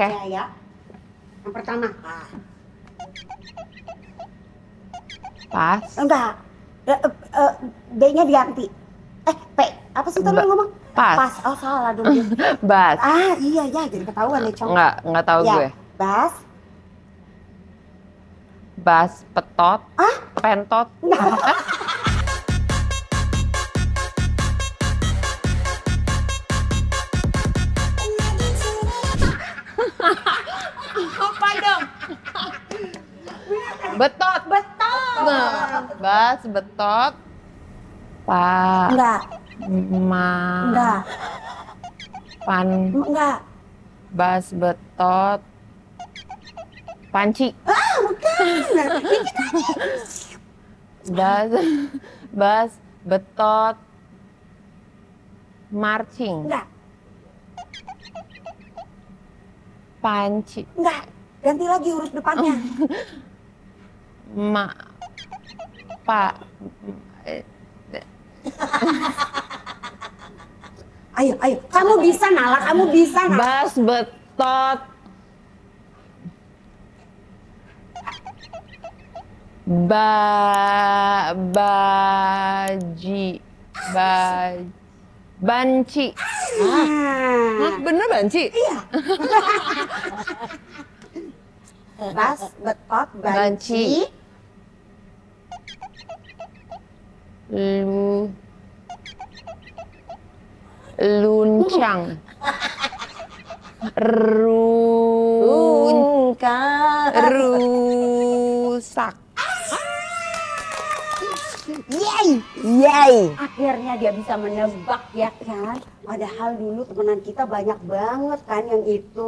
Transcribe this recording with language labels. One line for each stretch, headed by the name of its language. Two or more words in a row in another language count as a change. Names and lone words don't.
Indonesian: aja ya. Yang pertama, Pas. enggak. B-nya diganti. P. Apa sih tadi lu ngomong? Pas. Oh, salah dong. Bas. Iya ya, jadi ketahuan nih, Cong. Enggak tahu Ya, gue. Bas. Bas, petot, pentot. Apa dong? Betot. Bas, betot. Pak. Enggak. Enggak. Enggak. Bas, betot. Panci. Bas, betot. Marching. Enggak. Panci. Enggak. Ganti lagi huruf depannya. Pak. Ayo. Kamu bisa, Nala. Kamu bisa, Nala. Bas, betot. Banci. Hah, bener banci? Iya. Bas, betot, banci. Luncang. Rusak. Yay! Akhirnya dia bisa menebak ya kan. Padahal dulu temenan kita banyak banget kan yang itu.